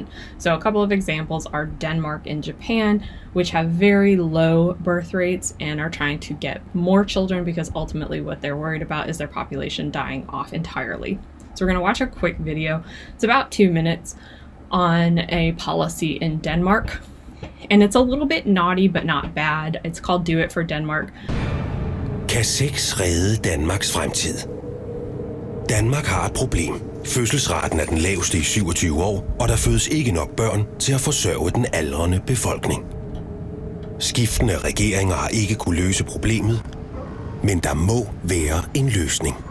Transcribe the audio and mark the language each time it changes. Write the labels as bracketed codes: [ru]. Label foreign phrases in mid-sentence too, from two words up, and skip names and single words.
[en] So a couple of examples are Denmark and Japan, which have very low birth rates and are trying to get more children because ultimately what they're worried about is their population dying off entirely. So we're going to watch a quick video. It's about 2 minutes on a policy in Denmark. And it's a little bit naughty, but not bad. It's called Do It for Denmark. [da] Kan sex redde Danmarks fremtid? Danmark har et problem. Fødselsraten er den laveste i 27 år, og der fødes ikke nok børn til at forsørge den aldrende befolkning. Skiftende regeringer har ikke kunne løse problemet, men der må være en løsning.